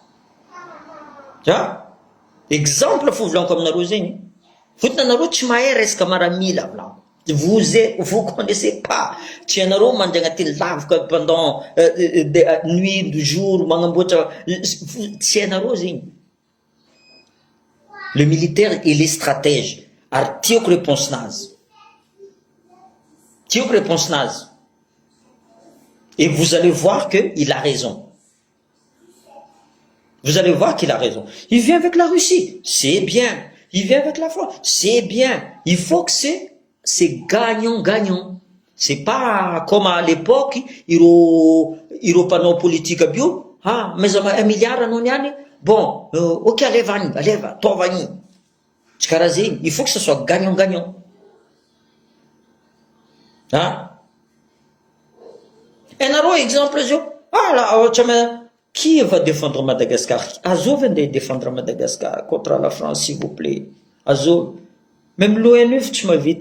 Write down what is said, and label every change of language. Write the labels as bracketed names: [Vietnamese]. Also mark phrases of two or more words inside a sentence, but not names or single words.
[Malagasy] Exemple fo volaniko aminareo zegny. Fotony anareo tsy mahay resaka maramila volaniko. [French] Vous connaissez pas. [Malagasy] Tsy anareo mandeha agnatin'ny lavaka [French] pendant nuit de jour [Malagasy] magnamboatra tsy anareo zegny. [French] Le militaire il est stratège. [Malagasy] Ary tiako réponse nazy. [French] Et vous allez voir qu'il a raison. Vous allez voir qu'il a raison. Il vient avec la Russie, c'est bien. Il vient avec la France, c'est bien. Il faut que c'est gagnant-gagnant. C'est pas comme à l'époque, [Malagasy] iro panao politique bio. Mais 1 milliard anao niany. Bon, ok, aleva, tovagny. Tsy karaha zegny. [French] Il faut que ce soit gagnant-gagnant. [Malagasy] Enareo exemple zio. [French] Qui va défendre Madagascar? Azov va défendre Madagascar contre la France, s'il vous plaît. Azov. Même l'ONU, tu m'invites.